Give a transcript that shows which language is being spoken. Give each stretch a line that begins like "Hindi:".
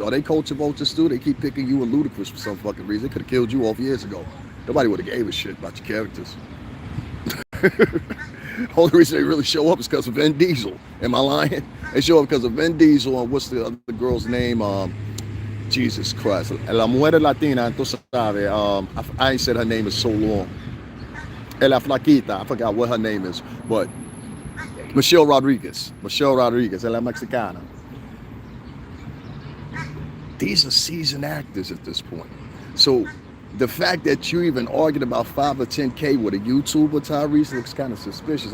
English: Are they culture vultures too? They keep picking you and Ludacris for some fucking reason. They could have killed you off years ago. Nobody would have gave a shit about your characters. Only reason they really show up is because of Vin Diesel. Am I lying? They show up because of Vin Diesel and what's the other girl's name? Jesus Christ.
Spanish: La mujer latina, entonces sabe.
English: I ain't said her name in so long.
Spanish: La flaquita,
English: I forgot what her name is, but Michelle Rodriguez,
Spanish: la Mexicana.
English: These are seasoned actors at this point. So the fact that you even arguing about 5 or 10K with a YouTuber, Tyrese, looks kind of suspicious.